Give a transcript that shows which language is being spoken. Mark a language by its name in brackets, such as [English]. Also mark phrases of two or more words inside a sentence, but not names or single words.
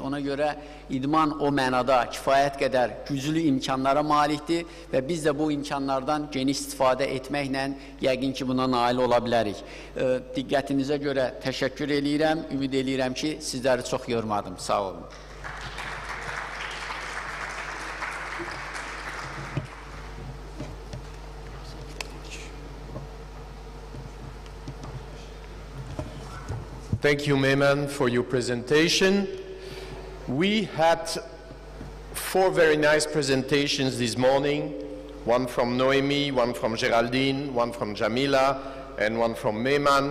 [Azerbaijani] Ona görə idman o mənada kifayət qədər güclü imkanlara malikdir və biz də bu imkanlardan geniş istifadə etməklə yəqin ki, buna nail ola bilərik. Diqqətinizə görə təşəkkür edirəm, ümid edirəm ki, sizləri çox yormadım. Sağ olun. [English] Thank you, Mehman, for your presentation. We had 4 very nice presentations this morning, one from Noemi, one from Geraldine, one from Jamila, and one from Mehman.